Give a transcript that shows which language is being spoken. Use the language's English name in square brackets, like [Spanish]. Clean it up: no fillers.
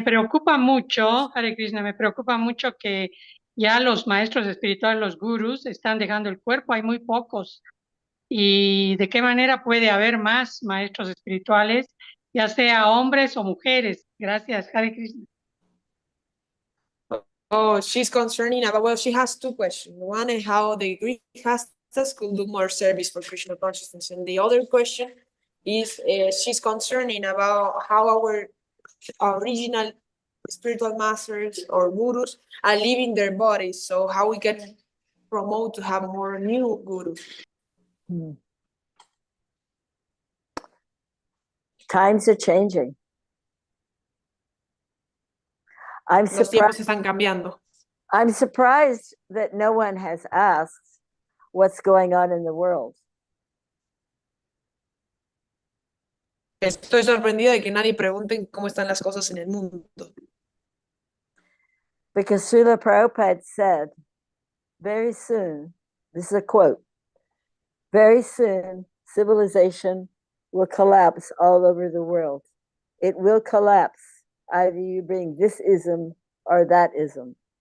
[Spanish] preocupa mucho, Hare Krishna, me preocupa mucho que ya los maestros espirituales, los gurús, están dejando el cuerpo, hay muy pocos. ¿Y de qué manera puede haber más maestros espirituales, ya sea hombres o mujeres? Gracias, Hare Krishna. [English] Oh, she's concerning about, well, she has two questions. One is how the Greek castas could do more service for Krishna consciousness. And the other question is she's concerning about how our original spiritual masters or gurus are leaving their bodies. So how we can promote to have more new gurus. Times are changing. [Spanish] Los tiempos están cambiando. [English] I'm surprised that no one has asked what's going on in the world. [Spanish] Estoy sorprendida de que nadie pregunte cómo están las cosas en el mundo. [English] Because Śrīla Prabhupāda said, very soon, this is a quote, very soon civilization will collapse all over the world. It will collapse. Either you bring this ism or that ism.